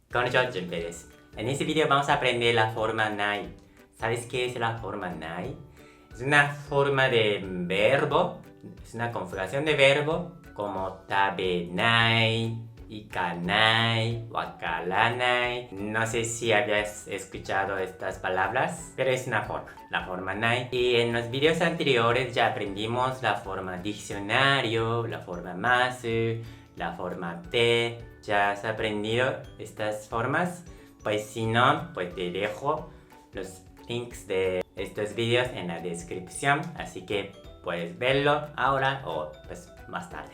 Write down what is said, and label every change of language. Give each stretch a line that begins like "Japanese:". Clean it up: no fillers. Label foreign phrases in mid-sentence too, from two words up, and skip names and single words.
Japanese: こんにちは、Junpei です.
Spanish: En este video vamos a aprender la forma nai. ¿Sabes qué es la forma nai? Es una forma de verbo, es una conjugación de verbo como
Japanese: 食べない、行かない、分からない.
Spanish: No sé si habías escuchado estas palabras, pero es una forma, la forma nai. Y en los videos anteriores ya aprendimos la forma diccionario, la forma masu, la forma te. ¿Ya has aprendido estas formas? Pues si no, pues te dejo los links de estos videos en la descripción, así que puedes verlo ahora o pues más tarde.